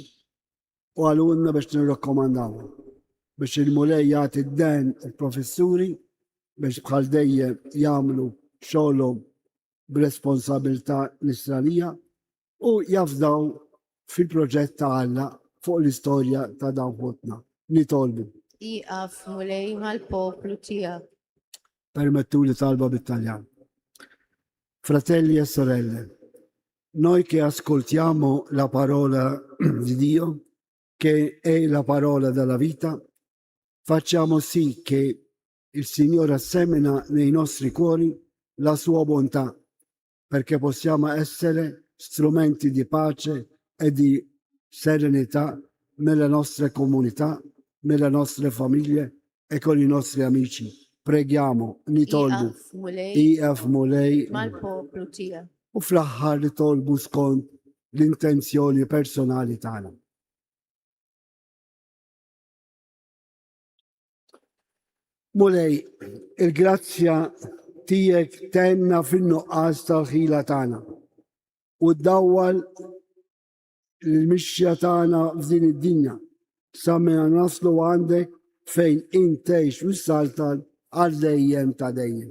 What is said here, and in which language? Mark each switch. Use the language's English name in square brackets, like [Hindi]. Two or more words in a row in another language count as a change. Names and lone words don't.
[Maltese] U għalunna biex nirrakkomandaw biex il-mulej jagħti d-den il-professuri biex bħal dejjem jagħmlu xogħolhom b'responsabilità nisranija u jafdaw fil-proġett ta' Alla fuq l-istorja ta' dawn ħutna. Nitolbu. Iqaf mulej mal-poplu tiegħek. Permettu li talba bit-Taljan. [Italian] Fratelli e sorelle, noi che ascoltiamo la parola di Dio, che è la parola della vita, facciamo sì che il Signore assemina nei nostri cuori la sua bontà, perché possiamo essere strumenti di pace e di serenità nelle nostre comunità, nelle nostre famiglie e con i nostri amici. Preghiamo, [Maltese] nitolbu, Iqaf mulej IF Mulej, mal-poplu tiegħek. u fl-aħħar nitolbu skont l-intenzjoni personali tagħna. Mulej, il-grazzja tiegħek tenna fin-nuqqas tal-ħila tagħna u ddawwal l-mixja tagħna f'din id-dinja sa meta naslu għandek fejn intejx u saltan għal dejjem ta' dejjem.